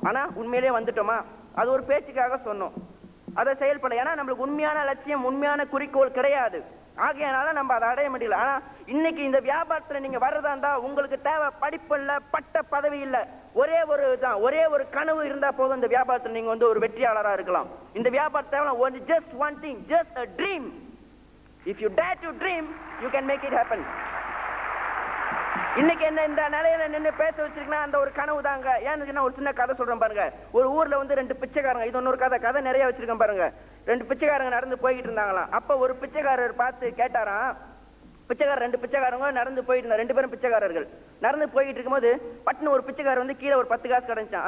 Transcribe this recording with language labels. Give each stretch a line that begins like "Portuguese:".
Tamil: ஆனா உண்மையிலே வந்துட்டோமா? அது ஒரு பேச்சுக்காக சொன்னோம், அதை செயல்பட. ஏன்னா நம்மளுக்கு உண்மையான லட்சியம், உண்மையான குறிக்கோள் கிடையாது. ஆகையனால நம்ம அதை அடைய முடியல. ஆனா இன்னைக்கு இந்த வியாபாரத்துல நீங்க வர்றதா இருந்தா உங்களுக்கு தேவை படிப்பு இல்ல, பட்ட பதவி இல்ல, ஒரே ஒரு கனவு இருந்தா போதும். இந்த வியாபாரத்துல நீங்க வந்து ஒரு வெற்றியாளரா இருக்கலாம். இந்த வியாபாரம் தேவை
English: just one thing, just a dream. If you dare to dream, you can make it happen.
Tamil: இன்னைக்கு என்ன இந்த நிலையில நின்று பேச வச்சிருக்கா அந்த ஒரு கனவு தாங்க. ஏன்னு ஒரு சின்ன கதை சொல்றேன் பாருங்க. ஒரு ஊர்ல வந்து 2 பிச்சைக்காரங்க, இது இன்னொரு கதை நிறைய வச்சிருக்கேன் பாருங்க. 2 பிச்சைக்காரங்க நடந்து போய்கிட்டு இருந்தாங்களாம். அப்ப ஒரு பிச்சைக்காரர் பார்த்து கேட்டாராம், 2 பிச்சைக்காரங்க நடந்து போயிட்டு இருந்தா, 2 பேரும் பிச்சைக்காரர்கள் நடந்து போயிட்டு இருக்கும்போது பட்டுன்னு ஒரு பிச்சைக்காரர் வந்து கீழே ஒரு 10 காசு கிடைச்சான்.